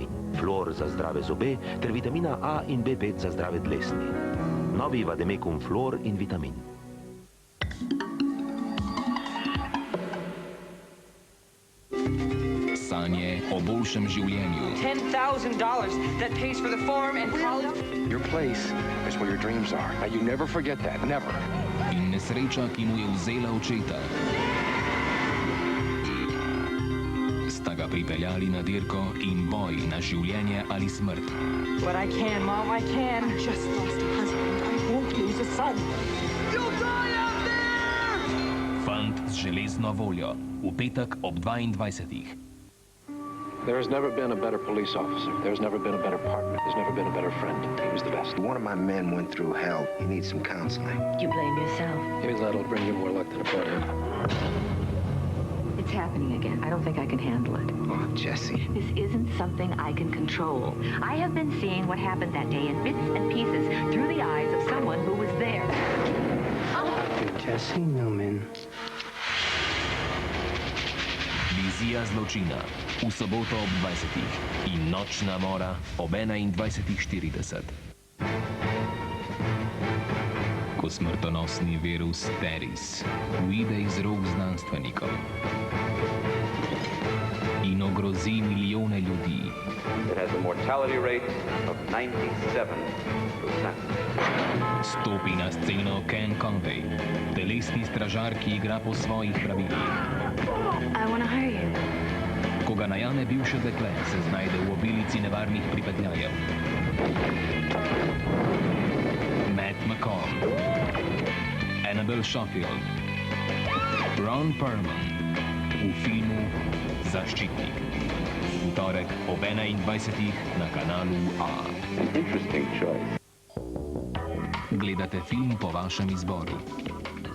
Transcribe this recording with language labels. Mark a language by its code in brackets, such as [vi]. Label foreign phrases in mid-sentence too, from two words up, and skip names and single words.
[sl] Fluor za zdrave zobe ter vitamina A in B5 za zdrave dlesni. Novi Vademecum Fluor in vitamin. Sanje o boljšem življenju. [en] $10,000 that pays for the farm and college. Your place is where your dreams are. Now you never forget that, never. [sl] In nesreča, ki mu je vzela očeta. Sta ga pripeljali na dirko in boj na življenje ali smrt. [en] But I can, Mom, I can. I just lost a husband. I won't lose a son. You'll die out there! [sl] Fant z Železno Voljo. V petek ob 22. [en] There has never been a better police officer. There's never been a better partner. There's never been a better friend. He was the best. One of my men went through hell. He needs some counseling. You blame yourself. Maybe that'll bring you more luck than it brought him. It's happening again. I don't think I can handle it. Oh, Jesse. This isn't something I can control. I have been seeing what happened that day in bits and pieces through the eyes of someone who was there. Jesse Newman. [sl] Vizija Zločina. V soboto ob 20. In Nočna Mora ob 21:40. Ko smrtonosni virus Teris uide iz rok znanstvenikov in ogrozi milijone ljudi. [en] It has a mortality rate of 97%. [sl] Stopi na sceno Ken Conway, telesni stražar, ki igra po svojih pravilih. [en] I want to hire you. [sl] Ko ga najame bivše dekle, se znajde v obilici nevarnih pripetljajev. Matt McCall, Annabelle Sheffield, Ron Perlman v filmu Zaščitnik. Torek ob 21. na kanalu A. [en] An interesting choice. [sl] Gledate film po vašem izboru.